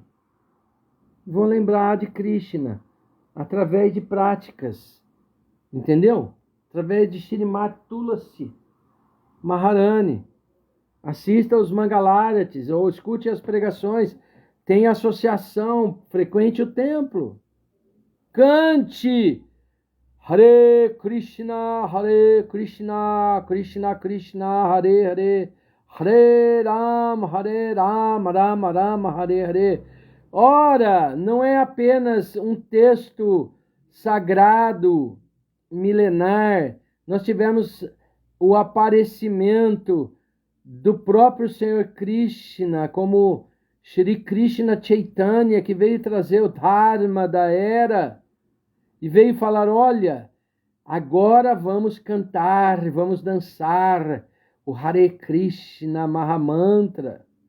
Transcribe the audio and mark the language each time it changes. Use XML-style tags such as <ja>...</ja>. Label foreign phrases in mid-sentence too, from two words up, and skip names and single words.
<pt>Vou lembrar de Krishna através de práticas. Entendeu? Através de Shrimati Tulasi Maharani. Assista aos Mangalaratis ou escute as pregações. Tenha associação, frequente o templo. Cante</pt> <sa>हरे कृष्ण कृष्ण कृष्ण हरे हरे हरे राम राम राम हरे हरे.</sa> <pt>Ora, não é apenas um texto sagrado, milenar. Nós tivemos o aparecimento do próprio Senhor Krishna, como Shri Krishna Chaitanya, que veio trazer o Dharma da era, e veio falar, olha, agora vamos cantar, vamos dançar o Hare Krishna Mahamantra.</pt>